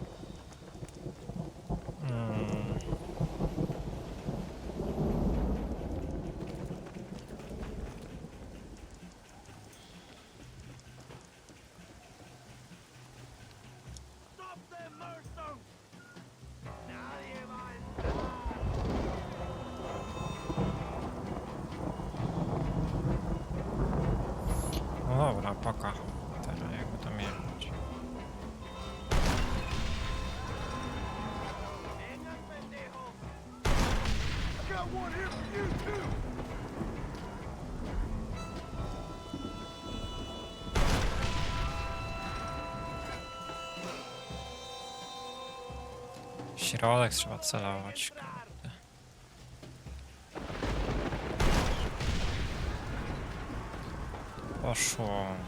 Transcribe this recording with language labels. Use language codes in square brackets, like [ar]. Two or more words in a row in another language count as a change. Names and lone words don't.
[en] Stop them, Marston. [es] Nadie va a entrar. [pl] No dobra, poka. Teraz jakby to jechać. [es] Vengan, pendejos. [en] I got one here for you, too! [pl] Środek trzeba celować. Kurde. Poszło.